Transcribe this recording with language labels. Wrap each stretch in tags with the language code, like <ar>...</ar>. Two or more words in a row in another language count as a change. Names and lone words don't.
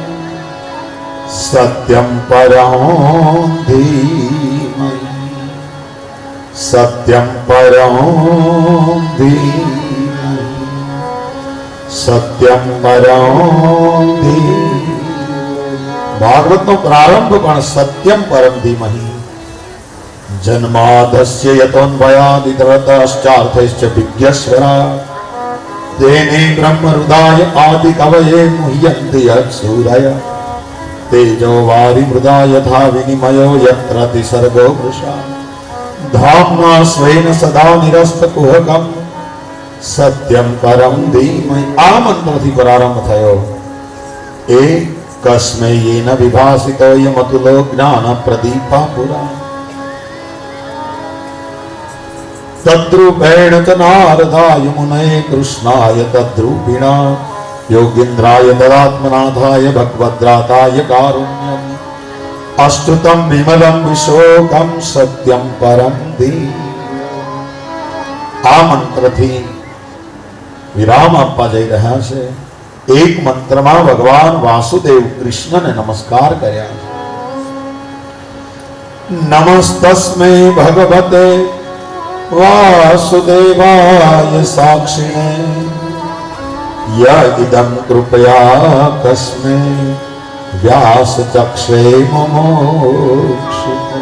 <sa>સત્યમ પરમ ધીમહિ સત્યમ પરમ ધીમહિ સત્યમ પરમ ધીમહિ।</sa> <gu>ભાગવતનો પ્રારંભ પણ</gu> <sa>સત્યમ પરમ ધીમહિ। જન્માદસ્ય યતોન્વયાદિતરતશ્ચાર્થશ્ચ વિજ્ઞસ્વરા तेने ब्रह्म हृदय आदि कवये मुह्यन्ति यत्सूरय तेजो वारि मृदा यथा विनिमयो यत्र तिसर्गो वृषा धाम्ना स्वेन सदा निरस्तकुहकम् सत्यम परम धीमहि।</sa> <gu>आ मंत्रથી પ્રારંભ થયો।</gu> <sa>એકસ્મૈ येन विभासितो यमतुलो ज्ञान प्रदीपा पुरा तद्रूपेण च नारदाय मुनये कृष्णाय तद्रूपिणा योगीन्द्राय तदात्मनाथाय भगवद्राताय कारुण्यम् अस्तुतं विमलं विशोकं सत्यं परम धीमहि।</sa> <gu>आ મંત્રથી વિરામ આપવા જઈ રહ્યા છે। એક મંત્રમાં ભગવાન વાસુદેવ કૃષ્ણને નમસ્કાર કર્યા છે।</gu> <sa>નમસ્તસ્મૈ ભગવતે વાસુદેવાય સાક્ષિણે ય ઇદં કૃપયા કસ્મે વ્યાસ ચક્ષે મુમુક્ષુતે।</sa>